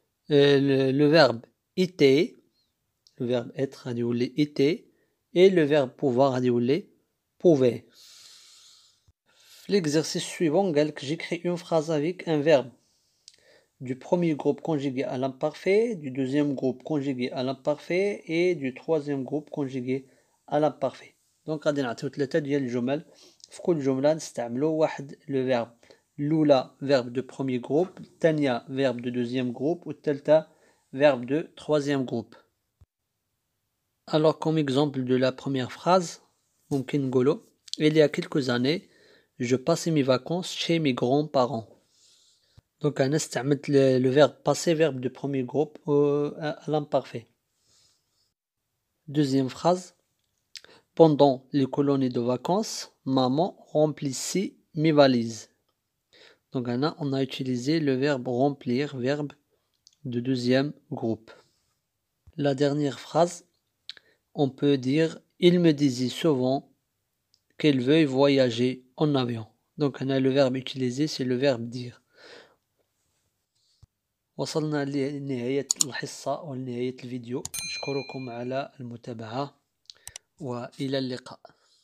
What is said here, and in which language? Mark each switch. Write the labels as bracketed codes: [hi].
[fr] Le verbe était, le verbe être غادي يولي était et le verbe pouvoir غادي يولي pouvait. L'exercice suivant قالك j'écris une phrase avec un verbe du premier groupe conjugué à l'imparfait, du deuxième groupe conjugué à l'imparfait et du troisième groupe conjugué à l'imparfait. [ar] Donc غادي نعطيو 3 ديال الجمل في كل جملة نستعملو واحد لو فيرب. الأولى verbe de premier groupe, الثانية verbe de deuxième groupe والثالثة verbe de troisième groupe. [fr] Alors comme exemple de la première phrase, ممكن نقولو il y a quelques années, je passais mes vacances chez mes grands-parents. Donc أنا استعملت le verbe passer, verbe de premier groupe à l'imparfait. Deuxième phrase, pendant les colonies de vacances, maman remplissait mes valises. Donc là, on a utilisé le verbe remplir, verbe de deuxième groupe. La dernière phrase, on peut dire il me disait souvent qu'il veuille voyager en avion. Donc on a le verbe utilisé, c'est le verbe dire. [ar] وصلنا لنهاية الحصة ولنهاية الفيديو. أشكركم على المتابعة وإلى اللقاء.